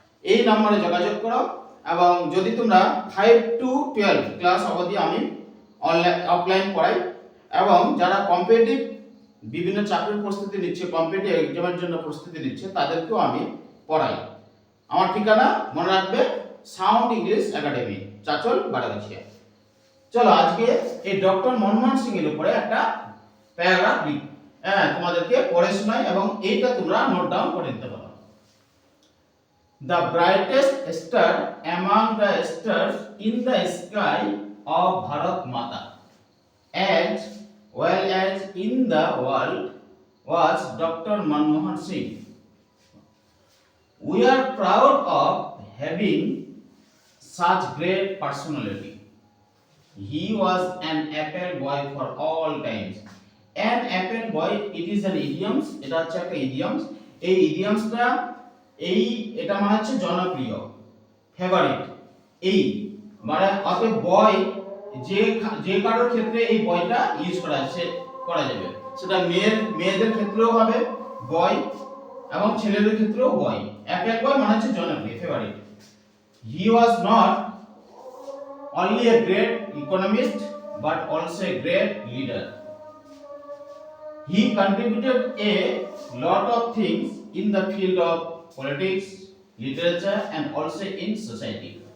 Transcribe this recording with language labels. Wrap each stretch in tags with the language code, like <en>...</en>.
<bn>এই নম্বরে যোগাযোগ করো। এবং যদি তোমরা 5 to 12 ক্লাস অবধি আমি অফলাইন পড়াই, এবং যারা কম্পিটিটিভ বিভিন্ন চাকরির প্রস্তুতি নিচ্ছে, কম্পিটিটিভ এক্সামের জন্য প্রস্তুতি নিচ্ছে, তাদেরকেও আমি পড়াই। আমার ঠিকানা মনে রাখবে, সাউন্ড ইংলিশ একাডেমি, চাচল বারাগাছিয়া। চলো আজকে এই ডক্টর মনমোহন সিং এর উপরে একটা প্যারাগ্রাফ তোমাদেরকে পড়ে শোনাই, এবং এইটা তোমরা নোট ডাউন করে নিতে পারো।</bn> <en>The brightest star among the stars in the sky of Bharat Mata, as well as in the world, was Dr. Manmohan Singh. We are proud of having such great personality. He was an apple boy for all times. An apple boy, it is an idiom. এটা হচ্ছে একটা idioms.</en> <bn>এই ইডিয়মসটা এটা মানে হচ্ছে জনপ্রিয়, favourite. এই মানে অতএব বয় যে কারোর ক্ষেত্রে এই বয়টা ইউজ করা যাবে। সেটা মেয়েদের ক্ষেত্রেও হবে বয়, এবং ছেলেদের ক্ষেত্রেও বয়। অ্যাপেল বয় মানে হচ্ছে জনপ্রিয়, favourite.</bn> <en>He was not only a great economist but also a great leader. He contributed a lot of things in the field of politics, literature, and also in society.</en>